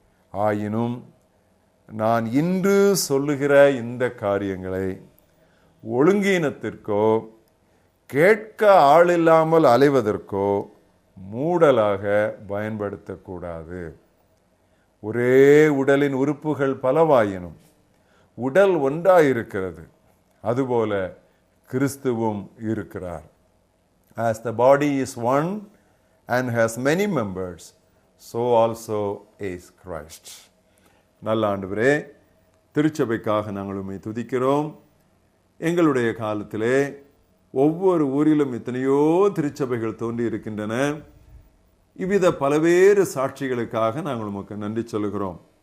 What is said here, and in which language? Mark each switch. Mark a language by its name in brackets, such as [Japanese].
[Tamil] ஆயினும் நான் இன்று சொல்லுகிற இந்த காரியங்களை ஒழுங்கீனத்திற்கோ கேட்க ஆளில்லாமல் அலைவதற்கோ மூடலாக பயன்படுத்தக்கூடாது. ஒரே உடலின் உறுப்புகள் பலவாயினும் உடல் ஒன்றாயிருக்கிறது. அதுபோல கிறிஸ்துவும் இருக்கிறார். [English] As the body is one and has many members, so also is Christ. [Tamil] நல்ல ஆண்டவரே, திருச்சபைக்காக நாங்கள் உம்மை துதிக்கிறோம். எங்களுடைய காலத்திலே ஒவ்வொரு ஊரிலும் எத்தனையோ திருச்சபைகள் தோன்றி இருக்கின்றன. இவ்வித பலவேறு சாட்சிகளுக்காக நாங்கள் உமக்கு நன்றி சொல்லுகிறோம்.